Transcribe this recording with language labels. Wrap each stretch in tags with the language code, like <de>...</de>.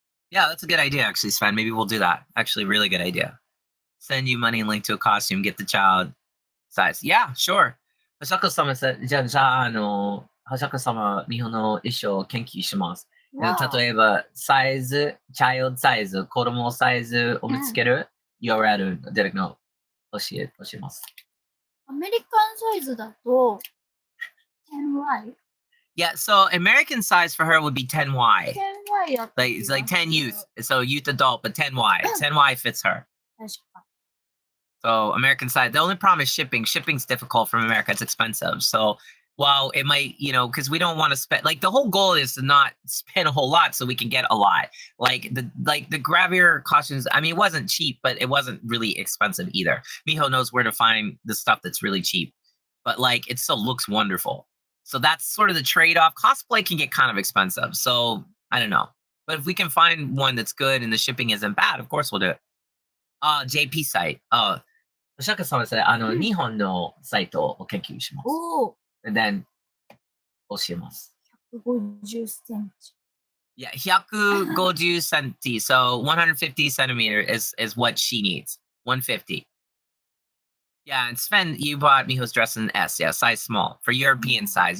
<en>Yeah, that's a good idea, actually, Sven. Maybe we'll do that. Actually, really good idea. Send you money and link to a costume, get the child size. Yeah, sure.</en> <ja>星子様さ、じゃあ、星子様、日本の衣装を研究します。例えば、サイズ、チャイルドサイズ、子供サイズを見つける URL 出てくるの教えます。アメリカンサイズだと 10Y?</ja> <en>Yeah, so American size for her would be 10Y.</en> <ja>10Y やった</ja> <en>Like it's like 10 youth. So youth adult, but 10Y. 10Y fits her.</en> <ja>確か。</ja> <en>So American size. The only problem is shipping. Shipping's difficult from America. It's expensive. So while it might, because we don't want to spend like the whole goal is to not spend a whole lot so we can get a lot. Like the Gravure costumes, I mean, it wasn't cheap, but it wasn't really expensive either. Miho knows where to find the stuff that's really cheap, but like it still looks wonderful. So that's sort of the trade-off. Cosplay can get kind of expensive. So I don't know. But if we can find one that's good and the shipping isn't bad, of course we'll do it. JP site.</en> <ja>お釈迦様ですね。日本のサイトを研究します。おお。</ja> <en>And then</en> <ja>教えます。 150センチ。</ja> <en>Yeah, 150 centi. So 150 centimeter is what she needs. 150. Yeah, and Sven, you bought Miho's dress in S. Yeah, size small. For European size.</en>